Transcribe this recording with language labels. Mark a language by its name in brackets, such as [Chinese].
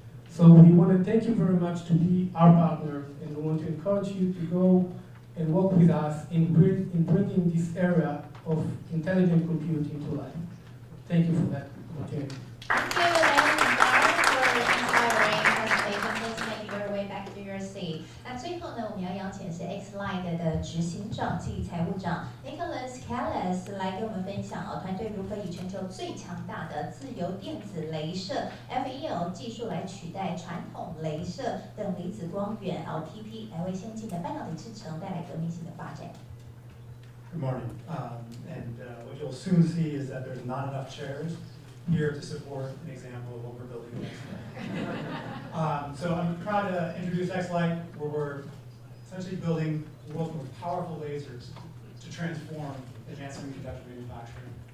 [English] So we want to thank you very much to be our partner, and we want to encourage you to go and work with us in bringing this area of intelligent compute into life. Thank you for that opportunity. Thank you, Nagar, for the inspiring presentation. Please make your way back to your seat. [Chinese] 那最后呢，我们要邀请的是 Xlight 的执行长暨财务长 Nicholas Callas 来跟我们分享团队如何以全球最强大的自由电子雷射 FEL 技术来取代传统雷射等离子光源 LTP， 来为先进的半导体制程带来革命性的发展。 [English] Good morning. What you'll soon see is that there's not enough chairs here to support an example of what we're building next. So I'm proud to introduce Xlight, where we're essentially building the world's most powerful lasers to transform advanced semiconductor manufacturing.